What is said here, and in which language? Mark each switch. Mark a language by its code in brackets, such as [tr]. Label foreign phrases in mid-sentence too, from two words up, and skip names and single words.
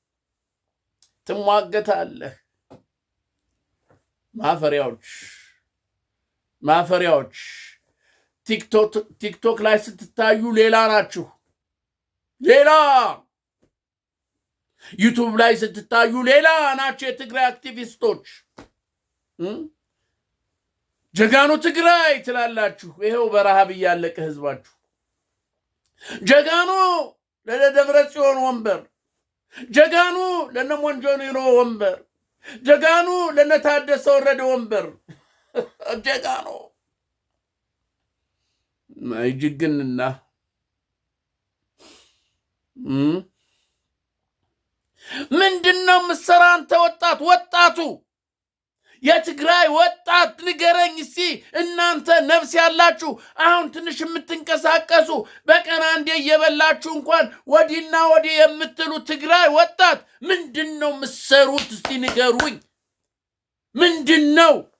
[am] ማፈሪያዎች ቲክቶክ ላይ ስትታዩ ሌላ ናችሁ፣ ሌላ ዩቱብ ላይ ስትታዩ ሌላ ናቸው። የትግራይ አክቲቪስቶች [ti] ጀጋኑ ትግራይ [am] ትላላችሁ። ይሄው በረሃብ እያለቀ ህዝባችሁ። ጀጋኑ ለደብረ ጽዮን ወንበር፣ ጀጋኑ ለነሞንጆሪኖ ወንበር፣ ጀጋኑ ለነታደሰ ወረደ ወንበር። ጀጋኑ ማይጅግንና ምንድነው ምሰራ አንተ ወጣቱ የትግራይ ወጣት ንገረኝ እስቲ እናንተ ነፍስ ያላችሁ አሁን ትንሽ የምትንቀሳቀሱ በቀን አንዴ እየበላችሁ እንኳን [ti] ወዲና ወዲ [am] የምትሉ ትግራይ ወጣት ምንድነው ምሰሩት እስቲ ንገሩኝ ምንድነው